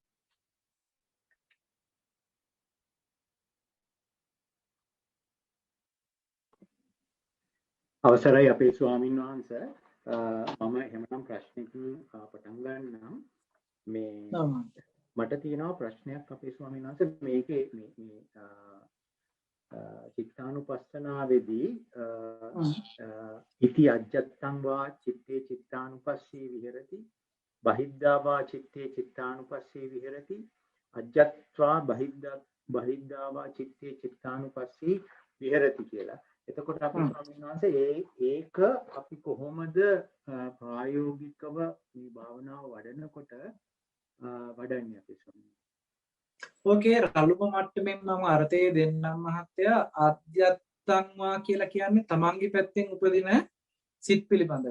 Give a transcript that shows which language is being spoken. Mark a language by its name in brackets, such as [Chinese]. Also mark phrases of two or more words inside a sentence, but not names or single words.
[Sinhala] අවසරයි අපේ ස්වාමීන් වහන්සේ. මම එහෙමනම් ප්‍රශ්නකින් පටන් ගන්නම්. මේ මට තියෙනවා ප්‍රශ්නයක් අපේ ස්වාමීන් වහන්සේ. මේකේ මේ චිත්තානුපස්සනාවේදී [Pali] ඉති අජ්ජත්තං වා චිත්තේ චිත්තානුපස්සී විහෙරති බහිද්ධා වා චිත්තේ චිත්තානුපස්සී විහෙරති අජ්ජත්වා බහිද්ධා වා චිත්තේ චිත්තානුපස්සී විහෙරති කියලා. [Sinhala] එතකොට අපි ස්වාමීන් වහන්සේ ඒක අපි කොහොමද ප්‍රායෝගිකව මේ භාවනාව වඩනකොට වඩන්නේ අපි ස්වාමීන් වහන්සේ? ඕකේ රළුම මට්ටමින් මම අර්ථය දෙන්නම් මහත්තයා. අධ්‍යත්තන්වා කියලා කියන්නේ තමන්ගේ පැත්තෙන් උපදින සිත් පිළිබඳව.